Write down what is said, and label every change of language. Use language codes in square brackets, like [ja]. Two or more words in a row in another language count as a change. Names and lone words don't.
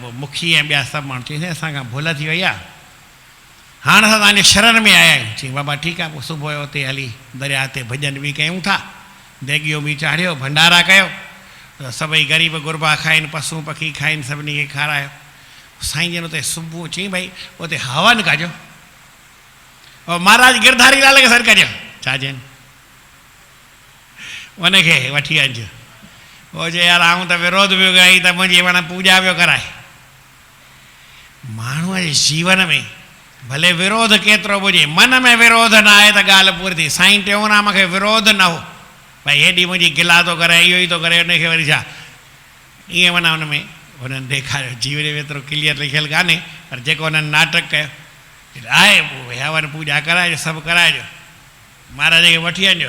[sd] पोइ मुखी ऐं ॿिया सभु माण्हू चई असांखां भुल थी वई आहे, हाणे असां तव्हांजे शरण में आया आहियूं। चई बाबा ठीकु आहे। पोइ सुबुह जो उते हली दरिया ते भॼन बि कयूं था, देगियो बि चाढ़ियो, भंडारा कयो, त सभई ग़रीब गुरबा खाइनि, पशु पखी खाइनि, सभिनी खे खारायो। साईं जन उते सुबुह चई भई उते हवन कजो, और महाराज गिरधारी लाल खे सॾु कजो। छा चइनि? उनखे वठी अचो। वो चए यार आऊं त विरोध पियो कई त मुंहिंजी पाण पूॼा पियो कराए। माण्हूअ जे जीवन में भले विरोध केतिरो हुजे, मन में विरोध न आहे त ॻाल्हि पूरी थी। साईं टेऊंराम खे विरोध न हो, भई हेॾी मुंहिंजी गिला थो करे, इहो ई थो करे, उनखे वरी छा ईअं माना हुन में हुननि ॾेखारियो। जीवन में एतिरो क्लियर लिखियलु कान्हे, पर जेको हुननि नाटक कयो आहे, हवन पूॼा कराइजो, सभु कराइजो, महाराज खे वठी वञो।